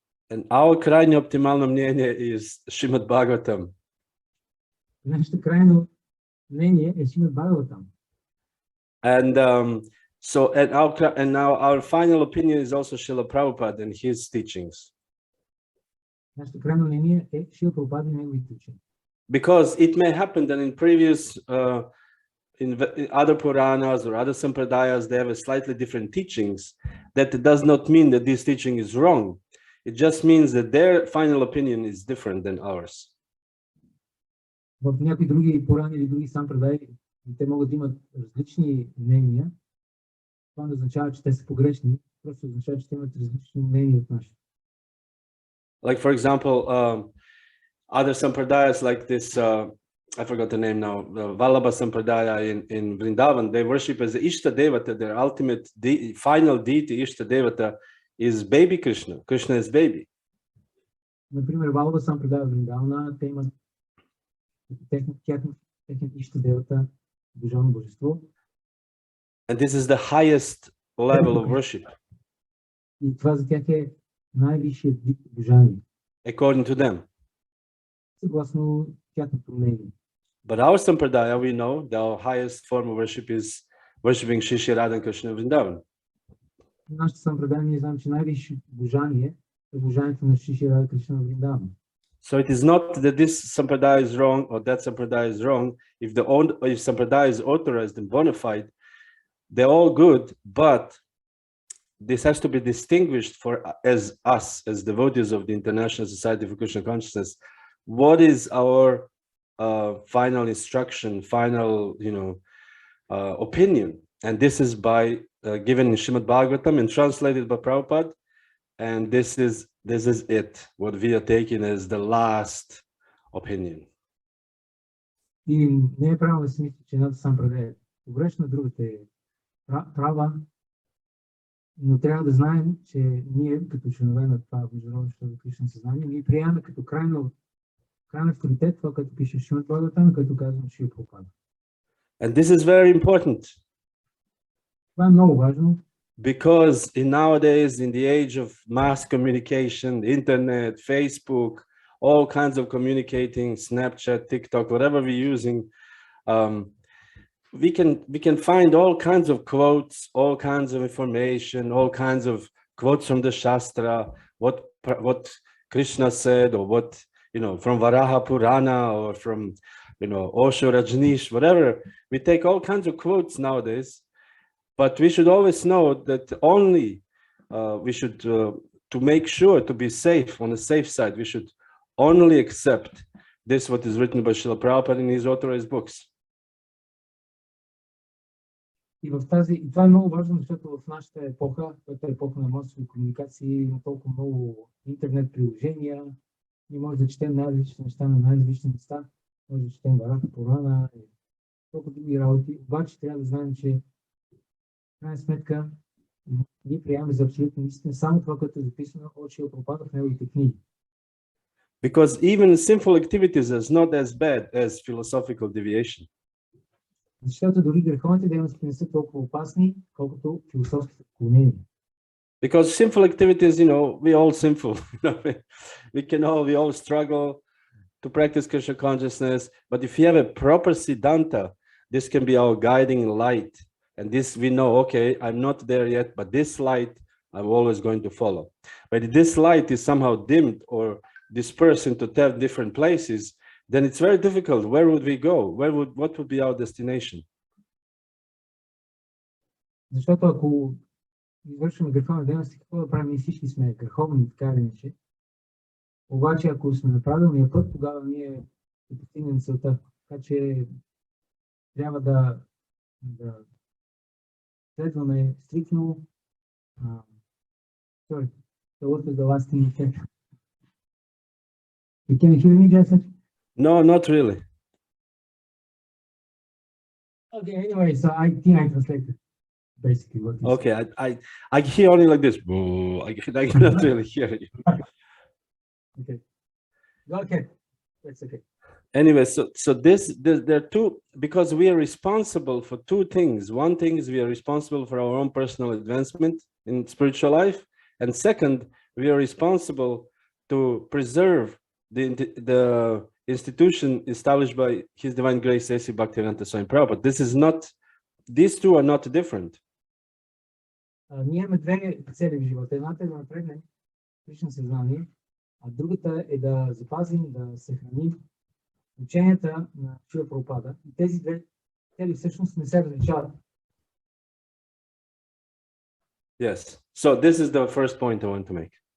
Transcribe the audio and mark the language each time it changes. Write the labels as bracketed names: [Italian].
[English] And our [Bulgarian] крайно оптимално мнение [English] is Srimad Bhagavatam. [Bulgarian] Нашето крайно мнение е Шримад Бхагаватам. [English] And now our final opinion is also Srila Prabhupada and his teachings. [Bulgarian] Нашето крайно мнение е Шрила Прабхупада и неговите учения. [English] Because it may happen that in previous in other Puranas or other Sampradayas, they have a slightly different teachings. That does not mean that this teaching is wrong. It just means that their final opinion is different than ours. [Bulgarian] В някои други Пурани или други Сампрадаи, те могат да имат различни мнения. Това не означава, че те са погрешни, просто означава, че те имат различни мнения от нашите. [English] Like for example, other Sampradayas like this, I forgot the name now, the Vallabha Sampradaya in Vrindavan, they worship as the Ishta Devata, their ultimate final deity, Ishta Devata, is baby Krishna. Krishna is baby. [Bulgarian] Например, Валаба Сампрадая в Вриндавана, те имат техният Ishta Devata, Божано божество. [English] And this is the highest level of worship, [Bulgarian] И това за тях е най-висшият вид обожание, [English] according to them. [Bulgarian] съгласно тяхното мнение. [English] But our sampradaya, we know the highest form of worship is worshiping Shri Shri Radha and Krishna Vrindavan. [Bulgarian] Нашата сампрадая, ние знаем, че най-висше обожание е обожанието на Шри Шри Рада Кришна Вриндавана. [English] So it is not that this sampradaya is wrong or that sampradaya is wrong. If sampradaya is authorized and bona fide, they're all good, but this has to be distinguished for as devotees of the International Society for Krishna Consciousness. What is our final instruction, final opinion? And this is by given in Srimad Bhagavatam and translated by Prabhupada. And this is it. What we are taking as the last opinion. [Bulgarian] И не е правилно да си мисли, че едната сампрадая е погрешна, другата е права, но трябва да знаем, че ние, като членове на това международно Кришна съзнание, ние приемаме като крайен авторитет това, което пише в Шримад Бхагаватам, което казвам Шрила Прабхупада. [English] And this is very important. [Bulgarian] Това е много важно. [English] Because nowadays, in the age of mass communication, internet, Facebook, all kinds of communicating, Snapchat, TikTok, whatever we're using, we can find all kinds of quotes, all kinds of information, all kinds of quotes from the Shastra, what Krishna said, or what from Varaha Purana, or from Osho Rajneesh, whatever. We take all kinds of quotes nowadays. But we should always know that only we should, to make sure to be safe, on the safe side, we should only accept this, what is written by Srila Prabhupada in his authorized books. [Bulgarian] И това е много важно, защото в нашата епоха, която е епоха на масови комуникации, има толкова много интернет приложения, ние може да четем най-различни неща на най-различни места, може да четем Вараха, Пурана и толкова други работи. Обаче трябва да знаем, че в крайна сметка ние приемаме за абсолютно истина само това, което е записано от Шрила Прабхупада в неговите книги. [English] Because even sinful activities is not as bad as philosophical deviation. [Bulgarian] Защото дори греховните дейности не са толкова опасни, колкото философските отклонения. [English] Because sinful activities, we're all sinful. We all struggle to practice Krishna consciousness. But if you have a proper siddhanta, this can be our guiding light. And this we know, okay, I'm not there yet, but this light I'm always going to follow. But if this light is somehow dimmed or dispersed into 10 different places, then it's very difficult. Where would we go? What would be our destination? [Bulgarian] Защото ако извършваме греховни дейности, какво да правим? Ние всички сме греховни, така или иначе. Обаче, ако сме на правилния път, тогава ние ще постигнем целта. Така че трябва да следваме стрикно. [English] Sorry, what is the last thing you said? Can you hear me, Jaya Sachinandana? No, not really. Okay, anyway, so I think I translated basically what you said. Okay, I hear only like this. I cannot really hear you. Okay. Go ahead. That's okay. Anyway, so there are two, because we are responsible for two things. One thing is we are responsible for our own personal advancement in spiritual life, and second, we are responsible to preserve the institution established by His Divine Grace A.C. Bhaktivedanta Swami Prabhupada. These two are not different. [Bulgarian] Ние имаме две цели в живота. Едната е да напреднем лично съзнание, а другата е да запазим, да съхраним ученията на Шрила Прабхупада. И тези две цели всъщност не се различават. [English] Yes. So this is the first point I want to make.